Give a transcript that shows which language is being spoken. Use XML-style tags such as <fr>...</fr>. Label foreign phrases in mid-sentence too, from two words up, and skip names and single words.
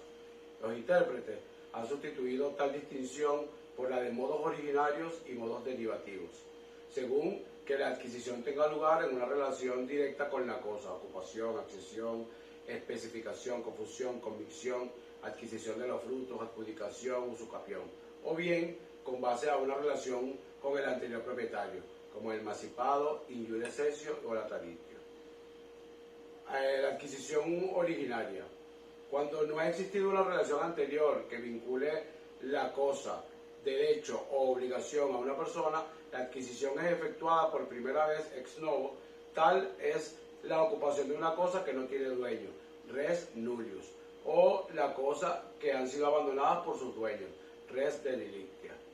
<es>Los intérpretes han sustituido tal distinción por la de modos originarios y modos derivativos, según que la adquisición tenga lugar en una relación directa con la cosa: ocupación, accesión, especificación, confusión, convicción, adquisición de los frutos, adjudicación, usucapión, o bien con base a una relación con el anterior propietario, como el emancipado,</es> <la>injure cessio</la> <es>o latritio. La adquisición originaria. Cuando no ha existido una relación anterior que vincule la cosa, derecho o obligación a una persona, la adquisición es efectuada por primera vez</es> <la>ex novo.</la> <es>Tal es la ocupación de una cosa que no tiene dueño,</es> <la>res nullius,</la> <es>o la cosa que han sido abandonadas por sus dueños,</es> <la>res delictia.</la>